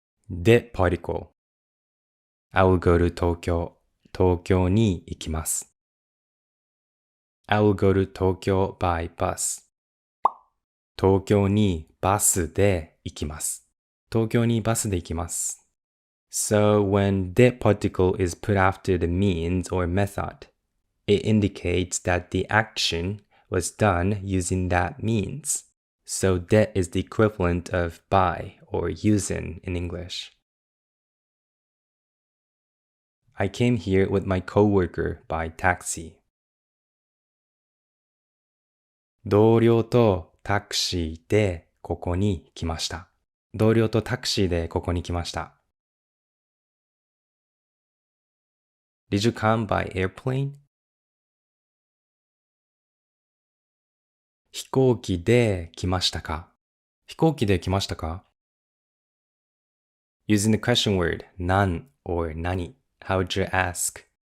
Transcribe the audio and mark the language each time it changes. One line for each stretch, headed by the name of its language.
English: で particle. I will go to 東京。
Japanese: 東京に行きます。
English: I will go to 東京 by bus.
Japanese: 東京にバスで行きます。東京にバスで行きます。
English: So when the particle is put after the means or method, it indicates that the action was done using that means. So de is the equivalent of by or using in English. I came here with my coworker by taxi.
Japanese: 同僚とタクシーでここに来ました。同僚とタクシーでここに来ました。
English: Did you come by airplane?
Japanese: 飛行機で来ましたか？飛行機で来ましたか？
English: Using the question word 何 or 何 how would you ask?